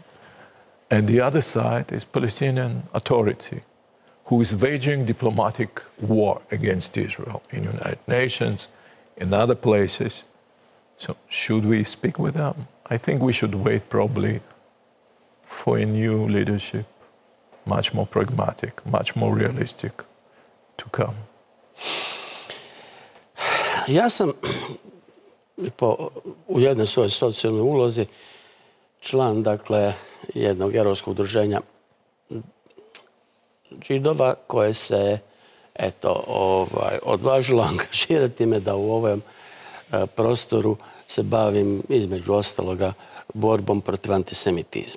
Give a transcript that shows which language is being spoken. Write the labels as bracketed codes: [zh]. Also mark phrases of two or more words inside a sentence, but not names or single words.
[en] And the other side is Palestinian Authority, who is waging diplomatic war against Israel in the United Nations, in other places. So should we speak with them? I think we should wait probably for a new leadership, much more pragmatic, much more realistic to come. [hr] Ja sam u jednoj svojoj socijalnoj ulozi član, dakle, jednog europskog udruženja Židova koje se, eto, odvažilo angažirati me da u ovom prostoru se bavim, između ostaloga, borbom protiv antisemitizma.